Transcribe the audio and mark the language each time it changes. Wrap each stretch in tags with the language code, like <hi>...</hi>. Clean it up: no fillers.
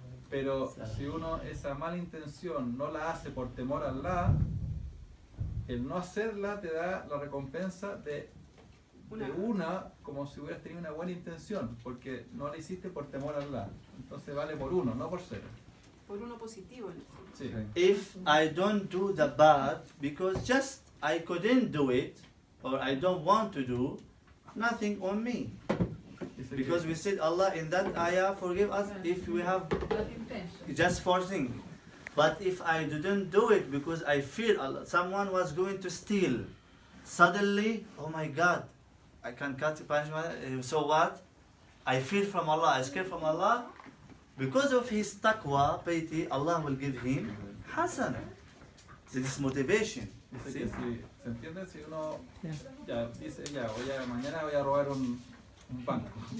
<es>Pero si uno esa mala intención no la hace por temor a Allah, el no hacerla te da la recompensa de una como si hubieras tenido una buena intención, porque no la hiciste por temor a Allah. Entonces vale por 1, no por 0. Por uno positivo en el fondo. Sí.</es> <en>If I don't do the bad because just I couldn't do it or I don't want to do, nothing on me.</en> <es>Dice</es> <en>Because</en> <es>que-</es> <en>we said Allah in that ayah forgive us if we have That intention. just forcing. But if I didn't do it because I fear Allah, someone was going to steal, suddenly, oh my God, I can cut the punishment. So what? I fear from Allah, I scared from Allah. Because of his taqwa, piety, Allah will give him hasana. This is motivation.</en> <es>Dice</es> <en>See?</en> <es>que si, ¿se entiende? Si uno ya dice, ya, mañana voy a robar un banco.</es>